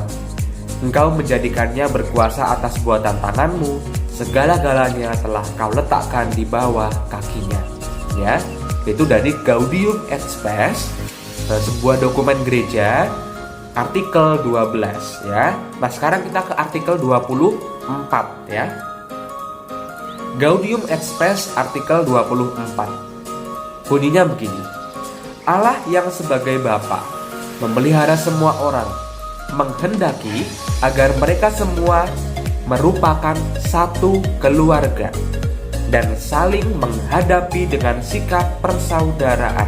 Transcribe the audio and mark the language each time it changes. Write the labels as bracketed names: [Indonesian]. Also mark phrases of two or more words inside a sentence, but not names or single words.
[Indonesian] Engkau menjadikannya berkuasa atas buatan tanganmu, segala-galanya telah kau letakkan di bawah kakinya. Ya, itu dari Gaudium et Spes, sebuah dokumen gereja, artikel 12 ya. Nah, sekarang kita ke artikel 24 ya. Gaudium et Spes artikel 24. Bunyinya begini. Allah yang sebagai Bapa memelihara semua orang, menghendaki agar mereka semua merupakan satu keluarga dan saling menghadapi dengan sikap persaudaraan.